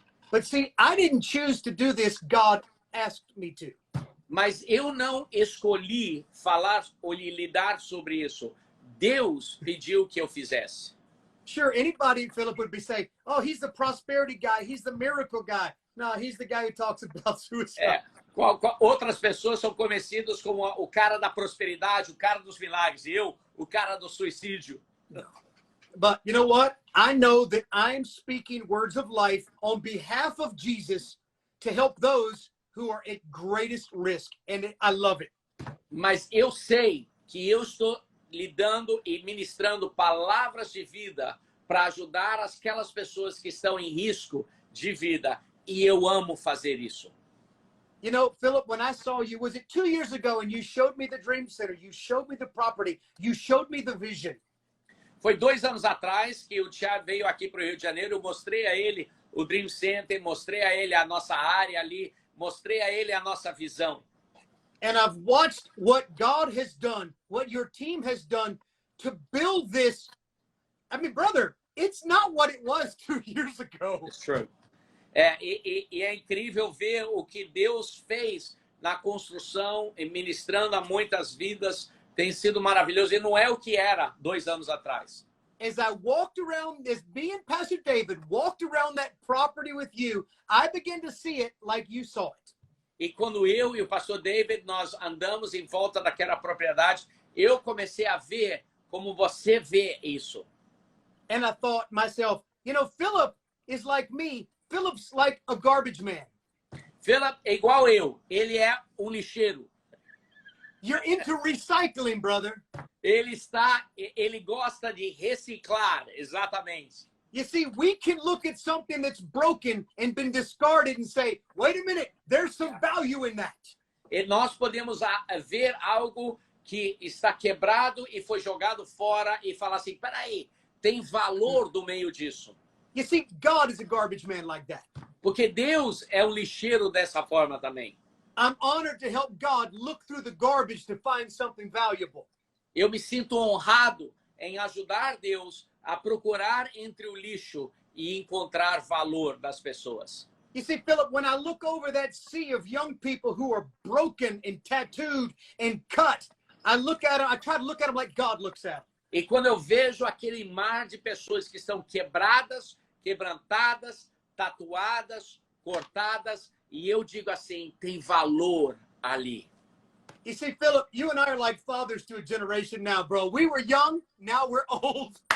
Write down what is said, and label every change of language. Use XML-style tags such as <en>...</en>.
<en>But see, I didn't choose to do this. God asked me to.</en> <pt>Mas eu não escolhi falar ou lidar sobre isso. Deus pediu que eu fizesse.</pt> <en>Sure, anybody, Philip, would be saying, "Oh, he's the prosperity guy. He's the miracle guy." No, he's the guy who talks about suicide.</en> <pt>Outras pessoas são conhecidas como o cara da prosperidade, o cara dos milagres. E eu, o cara do suicídio.</pt> <en>But you know what? I know that I'm speaking words of life on behalf of Jesus to help those who are at greatest risk. And I love it.</en> <pt>Mas eu sei que eu estou lidando e ministrando palavras de vida para ajudar aquelas pessoas que estão em risco de vida. E eu amo fazer isso.</pt> <en>You know, Philip, when I saw you, was it 2 years ago, and you showed me the Dream Center, you showed me the property, you showed me the vision.</en> <pt>Foi 2 anos atrás que o Thiago veio aqui para o Rio de Janeiro, eu mostrei a ele o Dream Center, mostrei a ele a nossa área ali, mostrei a ele a nossa visão.</pt> <en>And I've watched what God has done, what your team has done to build this. I mean, brother, it's not what it was 2 years ago. It's true.</en> <pt>E é incrível ver o que Deus fez na construção e ministrando a muitas vidas. Tem sido maravilhoso e não é o que era 2 anos atrás.</pt> <en>As I walked around, as me and Pastor David walked around that property with you, I began to see it like you saw it.</en> <pt>E quando eu e o pastor David, nós andamos em volta daquela propriedade, eu comecei a ver como você vê isso.</pt> <en>And I thought myself, you know, Philip is like me. Philip's like a garbage man.</en> <pt>Philip é igual eu, ele é um lixeiro.</pt> <en>You're into recycling, brother.</en> <pt>Ele gosta de reciclar, exatamente.</pt> <en>You see, we can look at something that's broken and been discarded and say, wait a minute, there's some value in that.</en> <pt>E nós podemos ver algo que está quebrado e foi jogado fora e falar assim, peraí, tem valor do meio disso.</pt> <en>You see, God is a garbage man like that.</en> <pt>Porque Deus é um lixeiro dessa forma também.</pt> <en>I'm honored to help God look through the garbage to find something valuable.</en> <pt>Eu me sinto honrado em ajudar Deus a procurar entre o lixo e encontrar valor das pessoas.</pt> <en>You see, Philip, when I look over that sea of young people who are broken and tattooed and cut, I try to look at them like God looks at them.</en> <pt>E quando eu vejo aquele mar de pessoas que estão quebradas, quebrantadas, tatuadas, cortadas, e eu digo assim, tem valor ali.</pt> <en>You see, Philip, you and I are like fathers to a generation now, bro. We were young, now we're old.</en>